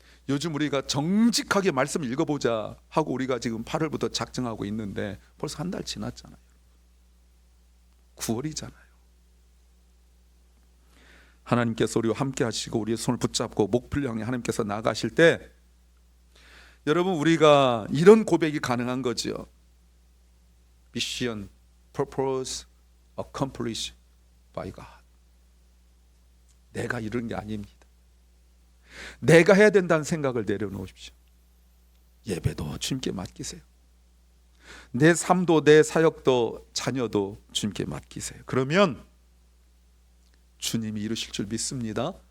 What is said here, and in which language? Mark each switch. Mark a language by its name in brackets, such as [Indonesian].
[Korean] 요즘 우리가 정직하게 말씀을 읽어보자 하고 우리가 지금 8월부터 작정하고 있는데 벌써 한 달 지났잖아요. 9월이잖아요. 하나님께서 우리와 함께 하시고 우리의 손을 붙잡고 목표를 향해 하나님께서 나가실 때, 여러분 우리가 이런 고백이 가능한 거죠. [English] Mission, purpose, accomplished by God. [Korean] 내가 이런 게 아닙니다. 내가 해야 된다는 생각을 내려놓으십시오. 예배도 주님께 맡기세요. 내 삶도 내 사역도 자녀도 주님께 맡기세요. 그러면 주님이 이루실 줄 믿습니다.